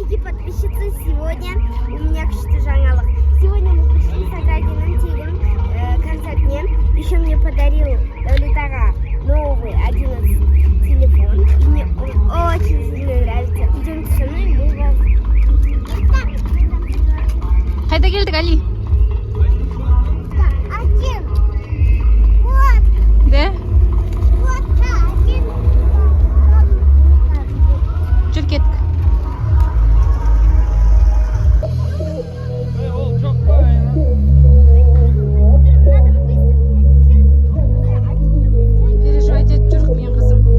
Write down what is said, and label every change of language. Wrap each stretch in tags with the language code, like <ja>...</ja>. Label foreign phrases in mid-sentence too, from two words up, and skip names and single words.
<ru>дорогие подписчицы, сегодня у меня что жаңалық. Сегодня мы пришли с Аградиным</ru> <kk>тегін концертіне.</kk> <ru>Еще мне подарил Даулет новый 11 телефон. И мне он очень сильно нравится. Идемте со мной, мы вас...</ru> <kk>Қайда келдік, Али?</kk> <ru>Один. Вот. Да? Вот один.</ru> <kk>Жүр кеттік. Переживать етіп жүрік мен қызым.</kk>